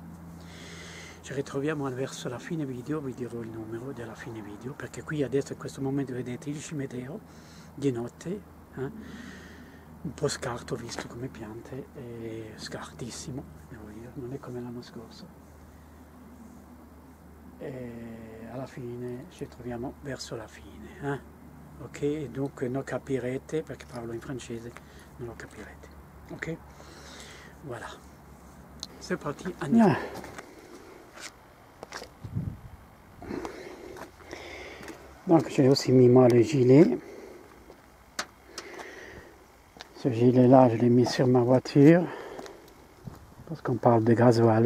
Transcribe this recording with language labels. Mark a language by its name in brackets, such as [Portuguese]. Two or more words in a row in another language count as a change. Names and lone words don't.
[Italian] Ci ritroviamo verso la fine video, vi dirò il numero della fine video, perché qui adesso in questo momento vedete il cimitero di notte, un po' scarto visto come piante, è scartissimo, devo dire, non è come l'anno scorso. E alla fine ci troviamo verso la fine, ok? Dunque non capirete, perché parlo in francese, non lo capirete, ok? [French] Voilà. C'est parti, andiamo. Donc j'ai aussi mis moi le gilet. Ce gilet-là, je l'ai mis sur ma voiture, parce qu'on parle de gasoil.